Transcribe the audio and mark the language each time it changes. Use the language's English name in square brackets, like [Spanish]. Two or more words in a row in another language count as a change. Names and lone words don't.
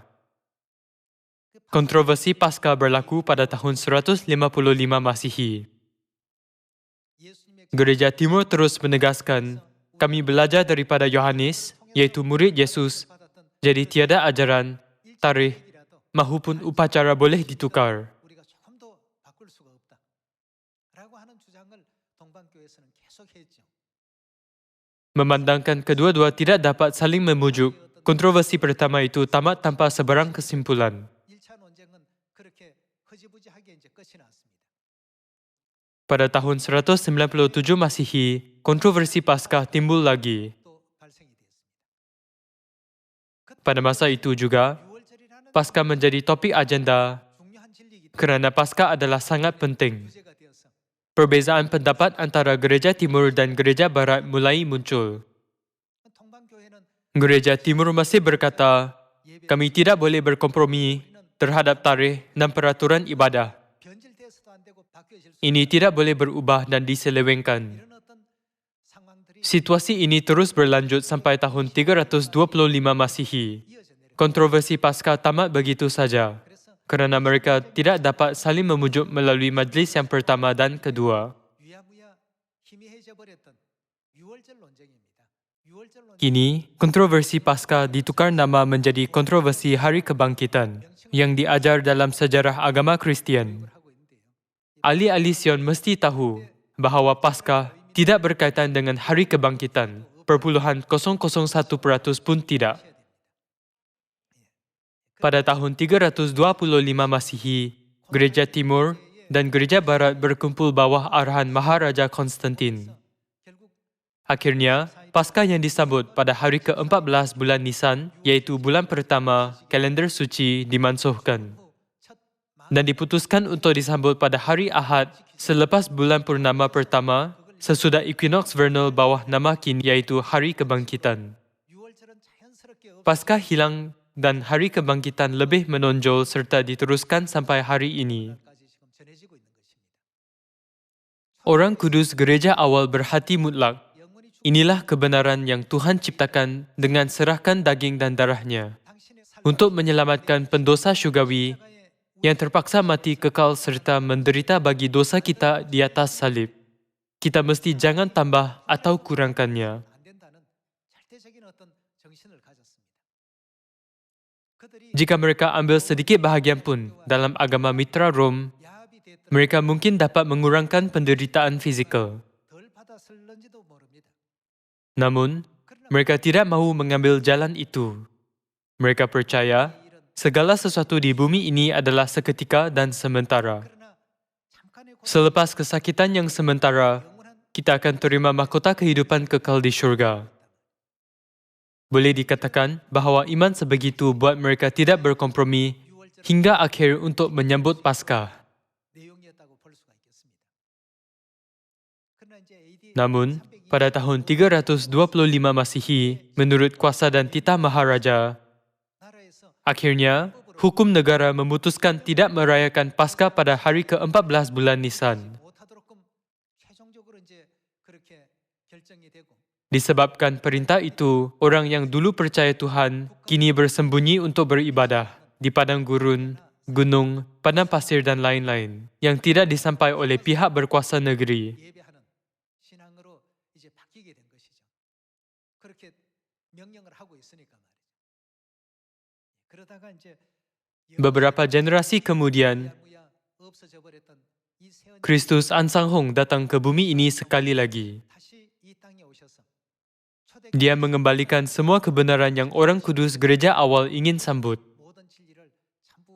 [Malay] Kontroversi Paskah berlaku pada tahun 155 Masihi. Gereja Timur terus menegaskan, kami belajar daripada Yohanes, iaitu murid Yesus, jadi tiada ajaran, tarikh, mahupun upacara boleh ditukar. [Korean] 우리가 조금 더 바꿀 수가 없다라고 하는 주장을 동방교회에서는 계속했죠. [Malay] Memandangkan kedua-dua tidak dapat saling memujuk, kontroversi pertama itu tamat tanpa sebarang kesimpulan. [Korean] 1차 논쟁은 그렇게 흐지부지하게 이제 끝이 났습니다. [Malay] Pada tahun 197 Masihi, kontroversi Paskah timbul lagi. [Korean] 또 발생이 되었습니다. [Malay] Pada masa itu juga, [Korean] 6월절이라는 [Malay] Paskah menjadi topik agenda [Korean] 중요한 진리이기 때문에 [Malay] kerana Paskah adalah sangat penting. [Korean] 주제가 되어서 [Malay] Perbezaan pendapat antara Gereja Timur dan Gereja Barat mulai muncul. [Korean] 동방교회는 [Malay] Gereja Timur masih berkata, kami tidak boleh berkompromi terhadap tarikh dan peraturan ibadah. [Korean] 변질돼서도 안 되고 바뀌어질 수 [Malay] Ini tidak boleh berubah dan diselewengkan. [Korean] 이런 어떤 상황들이 [Malay] Situasi ini terus berlanjut sampai tahun 325 Masihi. [Korean] 이어져 내려. [Malay] Kontroversi Paskah tamat begitu saja, [Korean] 그래서 [Malay] kerana mereka tidak dapat saling memujuk melalui majlis yang pertama dan kedua. [Korean] 유야무야 희미해져 버렸던 6월절 논쟁입니다. 6월절 논쟁 [Malay] Kini, kontroversi Paskah ditukar nama menjadi kontroversi Hari Kebangkitan yang diajar dalam sejarah agama Kristian. [Korean] 하고 있는데요. [Malay] Ahli-ahli Sion mesti tahu bahawa Paskah tidak berkaitan dengan Hari Kebangkitan, 0,001% pun tidak. Pada tahun 325 Masihi, Gereja Timur dan Gereja Barat berkumpul bawah arahan Maharaja Konstantin. [Korean] 결국 [Malay] Akhirnya, Paskah yang disambut pada hari ke-14 bulan Nisan, iaitu bulan pertama kalender suci, dimansuhkan [Korean] 첫 [Malay] dan diputuskan untuk disambut pada hari Ahad selepas bulan purnama pertama sesudah [English] equinox vernal [Malay] bawah nama kin, iaitu Hari Kebangkitan. [Korean] 6월절은 자연스럽게 [Malay] Paskah hilang dan Hari Kebangkitan lebih menonjol serta diteruskan sampai hari ini. [Korean] 까지 지금 전해지고 있는 것입니다. [Malay] Orang Kudus gereja awal berhati mutlak. [Korean] 영원히 주 [Malay] Inilah kebenaran yang Tuhan ciptakan dengan serahkan daging dan darahnya [Korean] 당신의 삶 [Malay] untuk menyelamatkan pendosa syurgawi yang terpaksa mati kekal serta menderita bagi dosa kita di atas salib. Kita mesti jangan tambah atau kurangkannya. [Korean] 안 된다는 절대적인 어떤 정신을 가졌습니다. 그들이 [Malay] Jika mereka ambil sedikit bahagian pun dalam agama mitra Rom, [Korean] 야합이 됐던 [Malay] mereka mungkin dapat mengurangkan penderitaan fizikal. [Korean] 덜 받았을런지도 모릅니다. [Malay] Namun, [Korean] 그러나 [Malay] mereka tidak mahu mengambil jalan itu. Mereka percaya [Korean] 이런 [Malay] segala sesuatu di bumi ini adalah seketika dan sementara. [Korean] 그러나 잠깐의 고통, [Malay] Selepas kesakitan yang sementara, [Korean] 영원한 [Malay] kita akan terima mahkota kehidupan kekal di syurga. Boleh dikatakan bahawa iman sebegitu buat mereka tidak berkompromi [Korean] 6월절 [Malay] hingga akhir untuk menyambut Paskah. [Korean] 내용이었다고 볼 수가 있겠습니다. 그러나 이제 AD [Malay] Namun, pada tahun 325 Masihi, menurut kuasa dan titah Maharaja, [Korean] 나라에서 [Malay] akhirnya hukum negara memutuskan tidak merayakan Paskah pada hari ke-14 bulan Nisan. [Korean] 못하도록끔 최종적으로 이제 그렇게 결정이 되고 [Malay] Disebabkan perintah itu, orang yang dulu percaya Tuhan kini bersembunyi untuk beribadah di padang gurun, gunung, padang pasir dan lain-lain yang tidak disampai oleh pihak berkuasa negeri. [Korean] 예배하는 신앙으로 이제 바뀌게 된 것이죠. 그렇게 명령을 하고 있으니까 말이죠. 그러다가 이제 [Malay] Beberapa generasi kemudian, [Korean] 야무야 없어져 버렸던 이 세원 [Malay] Kristus Ansanghong datang ke bumi ini sekali lagi. [Korean] 다시 이 땅에 오셔서 초대 [Malay] Dia mengembalikan semua kebenaran yang orang kudus gereja awal ingin sambut, [Korean] 모든 진리를 전부